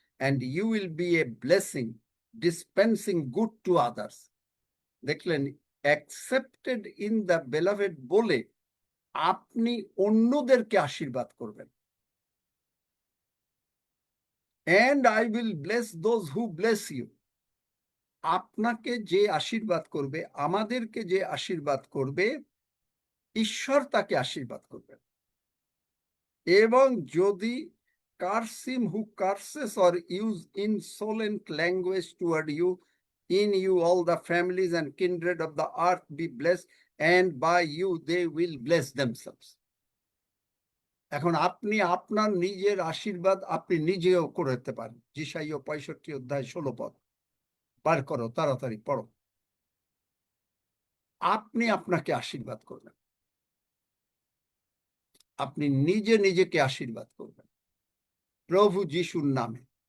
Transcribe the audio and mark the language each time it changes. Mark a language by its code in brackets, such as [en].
[en] And you will be a blessing, dispensing good to others. [bn] দেখলেন, [en] accepted in the beloved [bn] বলে আপনি অন্যদেরকে আশীর্বাদ করবেন। [en] And I will bless those who bless you. [bn] আপনাকে যে আশীর্বাদ করবে, আমাদেরকে যে আশীর্বাদ করবে, ঈশ্বর তাকে আশীর্বাদ করবেন। এবং যদি [en] curse him who curses or use insolent language toward you, in you all the families and kindred of the earth be blessed, and by you they will bless themselves. [bn] এখন আপনি আপনার নিজের আশীর্বাদ আপনি নিজেও করতে পারেন। যিশাইয়া 65 অধ্যায় 16 পদ বার করো, তাড়াতাড়ি পড়ো। আপনি আপনাকে আশীর্বাদ করবেন, আপনি নিজে নিজেকে আশীর্বাদ করবেন প্রভু যিশুর নামে।